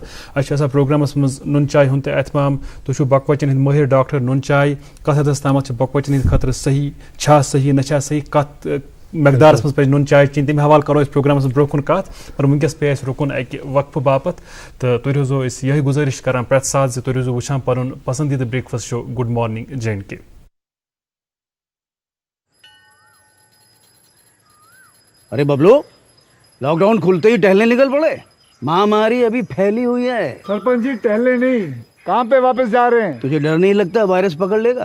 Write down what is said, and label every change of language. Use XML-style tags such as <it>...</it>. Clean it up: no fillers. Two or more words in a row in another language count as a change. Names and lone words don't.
<ks>اَسہِ چھُ آسان پروگرامس منٛز نُن چاے ہُنٛد تہِ احتمام. تُہۍ چھِو بۄکہٕ وچن ہٕنٛدۍ مٲہِر ڈاکٹر. نُن چاے کتھ حدس تامتھ چھِ بۄکہٕ وچن ہٕنٛدِ خٲطرٕ صحیح, چھا صحیح نہ چھا صحیح, کتھ مقدارس منٛز پزِ نُن چاے چیٚنۍ, تمہِ حوالہٕ کرو أسۍ پروگرامس منٛز برونٛہہ کُن کتھ. پر وٕنکیٚس پیٚیہِ اَسہِ رُکُن اَکہِ وقفہٕ باپتھ, تہٕ تُہۍ روزو أسۍ یِہے گُزٲرِش کران پرٛٮ۪تھ ساتہٕ زِ تُہۍ روزو وٕچھان پنُن پسندیدٕ</ks> <en>breakfast show good morning</en> <ks>JNK.</ks> <ur>ارے ببلو,</ur> <en>lock down</en> <ur>کھلتے ہی ٹہلنے نکل پڑے. مہاماری ابھی پھیلی ہوئی ہے. سرپنچ جی ٹہلنے نہیں, کام پہ واپس جا رہے ہیں. تجھے ڈر نہیں لگتا وائرس پکڑ لے گا؟</ur>